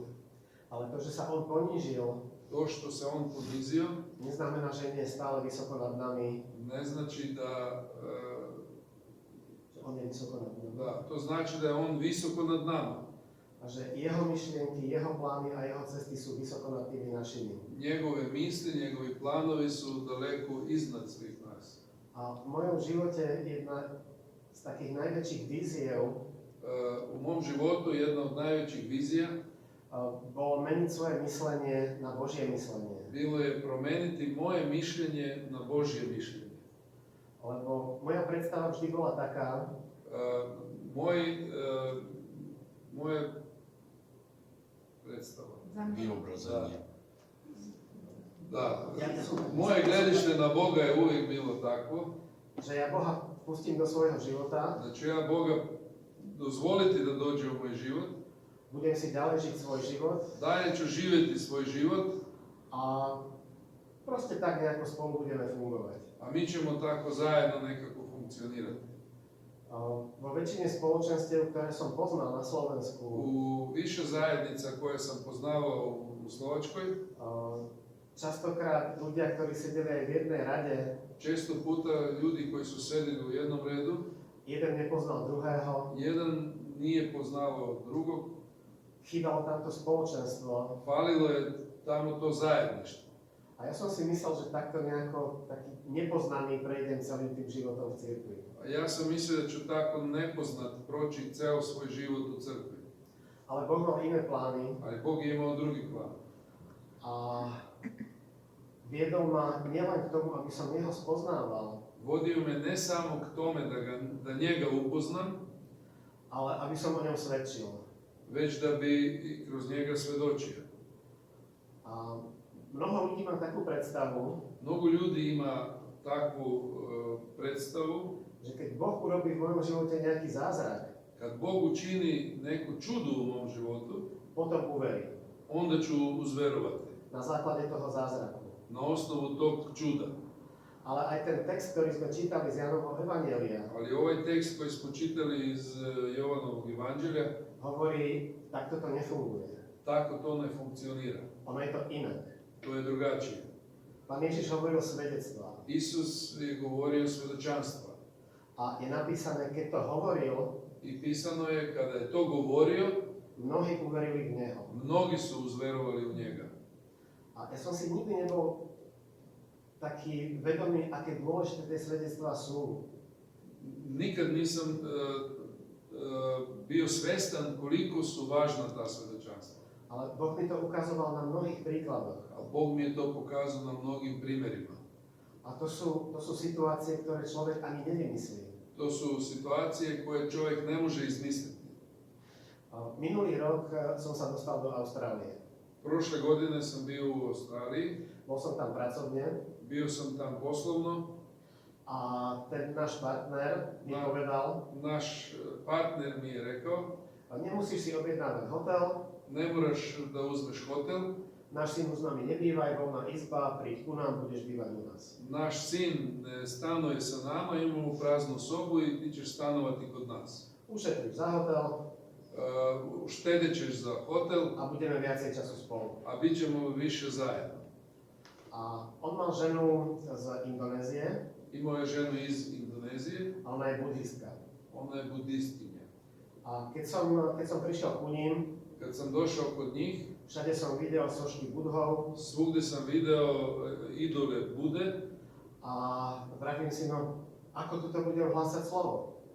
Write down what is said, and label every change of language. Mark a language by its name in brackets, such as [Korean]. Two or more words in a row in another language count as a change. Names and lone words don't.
[Slovak] Ale to, že sa on ponížil, [Serbian] To što se on ponizio, [Slovak] neznamená, že nie je stále vysoko nad nami, [Serbian] ne znači da, [Slovak] že on je vysoko nad nami. [Serbian] to znači da je on visoko nad nama. [Slovak] A že jeho myšlienky, jeho plány a jeho cesty sú vysoko nad tými našimi. [Serbian] Njegove misli, njegovi planovi su daleko iznad svih nas. [Slovak] A v mojom živote jedna z takých najväčších víziev [Serbian] U mom životu jedna od najvećih vizija [Slovak] bolo meniť svoje myslenie na Božie myslenie. [Serbian] bilo je promeniti moje mišljenje na Božje mišljenje. [Slovak] Lebo moja predstava vždy bola taká, [Serbian] Moje predstava. [Slovak] Vyobraženie. [Serbian] Da, [Slovak] Ja som [Serbian] moje gledište na Boga je uvijek bilo takvo, [Slovak] že ja Boha pustím do svojho života, [Serbian] da ću ja Boga dozvoliti da dođe u moj život, [Slovak] budem si ďalej žiť svoj život [Serbian] dalje ću živjeti svoj život, [Slovak] a proste tak nejako spolu budeme fungovať. [Serbian] a mi ćemo tako zajedno nekako funkcionirati. [Slovak] Vo väčšine spoločenstiev, ktoré som poznal na Slovensku, [Serbian] U više zajednica koje sam poznavao u Slovačkoj, [Slovak] častokrát ľudia, ktorí sedeli aj v jednej rade, [Serbian] često puta ljudi koji su sedili u jednom redu, [Slovak] jeden nepoznal druhého, [Serbian] jedan nije poznavao drugog, [Slovak] chýbalo tamto spoločenstvo. [Serbian] falilo je tamo to zajedništvo. [Slovak] A ja som si myslel, že takto nejako taký nepoznaný prejdem celým tým životom v cirkvi. [Serbian] A ja sam mislio da ću tako nepoznat proći ceo svoj život u crkvi. [Slovak] Ale Boh mal iné plány [Serbian] Ali Bog je imao drugi plan. [Slovak] a v Viedol ma nielen k tomu, aby som jeho spoznával, [Serbian] Vodio me ne samo k tome da njega upoznam, [Slovak] ale aby som o ňom svedčil. [Serbian] već da bi i kroz njega svedočio. [Slovak] A mnoho ľudí má takú predstavu, [Serbian] Mnogo ljudi ima takvu predstavu, [Slovak] že keď Boh urobí v mojom živote nejaký zázrak, [Serbian] kad Bog učini neku čudu u mom životu, [Slovak] potom uverím [Serbian] onda ću uzverovati [Slovak] na základe toho zázraku. [Serbian] na osnovu tog čuda. [Slovak] Ale aj ten text, ktorý sme čítali z Jánovho evanjelia, [Serbian] Ali ovaj tekst koji smo čitali iz Jovanovog evanđelja, [Slovak] hovorí, takto to nefunguje. [Serbian] tako to ne funkcionira. [Slovak] Ono je to inak. [Serbian] To je drugačije. [Slovak] Pán Ježiš hovoril svedectvá. [Serbian] Isus je govorio svedočanstva. [Slovak] A je napísané, keď to hovoril, [Serbian] I pisano je, kada je to govorio, [Slovak] mnohí uverili v Neho. [Serbian] mnogi su uzverovali u njega. [Slovak] A ja som si nikdy nebol taký vedomý, aké dôležité tie svedectvá sú. [Serbian] Nikad nisam bio svestan koliko su važna ta svedočanstva. [Slovak] Ale Boh mi to ukazoval na mnohých príkladoch. [Serbian] A Bog mi je to pokazao na mnogim primjerima. [Slovak] A to sú situácie, ktoré človek ani nevymyslí. [Serbian] To su situacije koje čovjek ne može izmisliti. [Slovak] Minulý rok som sa dostal do Austrálie. [Serbian] Prošle godine sam bio u Australiji, [Slovak] Bol som tam pracovne [Serbian] bio sam tam poslovno. [Slovak] a ten náš partner mi povedal, [Serbian] Naš partner mi je rekao, [Slovak] nemusíš si objednávať hotel, [Serbian] ne moraš da uzmeš hotel, [Slovak] náš syn už s nami nebýva, je voľná izba, príď ku nám, budeš bývať u nás. [Serbian] naš sin ne stanuje sa nama, imamo praznu sobu i ti ćeš stanovati kod nas. [Slovak] Ušetriš za hotel [Serbian] Uštedit ćeš za hotel, [Slovak] a budeme viacej času spolu. [Serbian] a bit ćemo više zajedno. [Slovak] A on mal ženu z Indonézie [Serbian] Imao je ženu iz Indonezije, [Slovak] a ona je budhistka. [Serbian] ona je budistinja. [Slovak] A keď som prišiel ku ním, [Serbian] Kad sam došao kod njih, [Slovak] všade som videl sošky budhov [Serbian] svugdje sam video idole Bude [Slovak] a vravím si, no, ako tuto budem hlásať slovo?